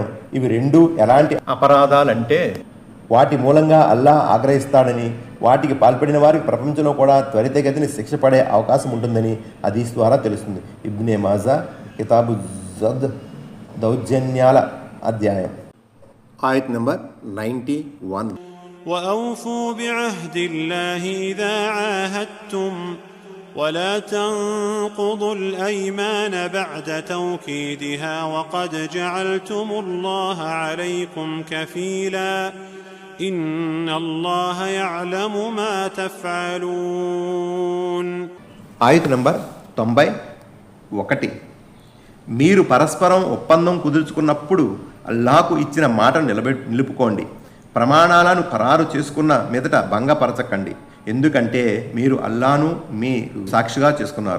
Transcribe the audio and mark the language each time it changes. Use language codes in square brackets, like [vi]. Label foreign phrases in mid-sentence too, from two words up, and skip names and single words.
[te] ఇవి 2 ఎలాంటి అపరాధాలంటే వాటి మూలంగా అల్లాహ్ ఆగ్రహిస్తాడని, వాటికి పాల్పడిన వారికి ప్రపంచంలో కూడా త్వరితగతిని శిక్ష పడే అవకాశం ఉంటుందని హదీస్ ద్వారా తెలుస్తుంది. ఇబ్నే మాజా కితాబు జద్ దౌర్జన్యాల అధ్యాయం. ఆయత్ నంబర్ 91. [ar] وأوفوا بعهد الله إذا عاهدتم ولا تنقضوا الأيمان بعد توكيدها وقد جعلتم الله عليكم كفيلا إن الله يعلم ما تفعلون. [te] ఆయత్ నంబర్ 91. మీరు పరస్పరం ఒప్పందం కుదుర్చుకున్నప్పుడు అల్లాహకు ఇచ్చిన మాటను నిలుపుకోండి. ప్రమాణాలను ఖరారు చేసుకున్న మీదట భంగపరచకండి. ఎందుకంటే మీరు అల్లాను మీ సాక్షిగా చేసుకున్నారు.